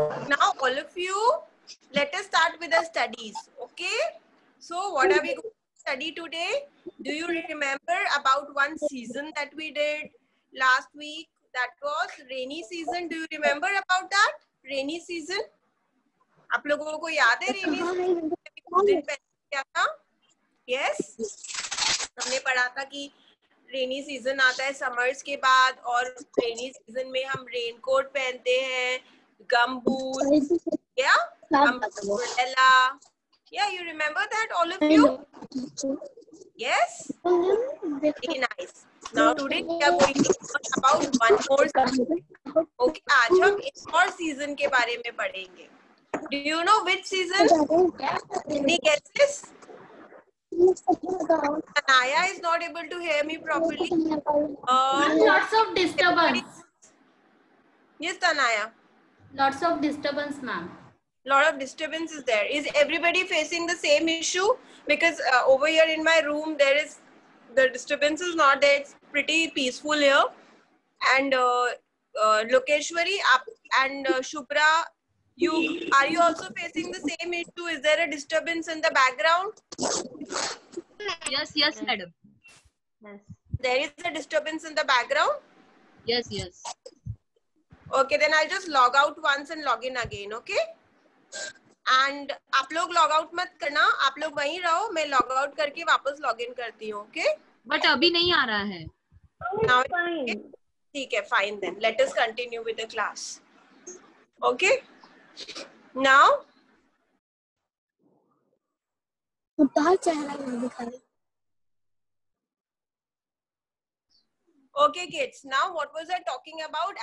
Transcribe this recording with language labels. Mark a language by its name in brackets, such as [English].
[English] Now all of you, let us start with the studies. Okay. So what are we going to study today? Do you remember about one season that we did last week? That was rainy season. Do you remember about that? Rainy season? [Hindi] आप लोगों को याद है rainy season? कुछ दिन पहले क्या था? Yes. हमने पढ़ा था कि रेनी सीजन आता है समर्स के बाद और रेनी सीजन में हम रेनकोट पहनते हैं, गम बूट, या umbrella, [English] Yeah, you remember that, all of you? Yes? Very nice. Now today we are going to learn about one more season. [Hindi] Okay, आज हम एक और season के बारे में पढ़ेंगे. [English] Do you know which season? Any guesses? Anaya is not able to hear me properly. Lots of disturbance. Yes, Anaya. Lots of disturbance, ma'am. Lot of disturbance is there. Is everybody facing the same issue? Because over here in my room, the disturbance is not there. It's pretty peaceful here. And Lokeshwari and Shubhra, are you also facing the same issue? Is there a disturbance in the background? Yes, madam. Yes. There is a disturbance in the background? Yes. Okay, then I'll just log out once and log in again, okay? [Hindi] And आप लोग log out मत करना, आप लोग वहीं रहो, मैं log out करके वापस log in करती हूँ, okay? But अभी नहीं आ रहा है. [English] Now, Fine. [Hindi] ठीक है, [English] fine then. Let us continue with the class. Okay? Now, okay kids, now what was I talking about?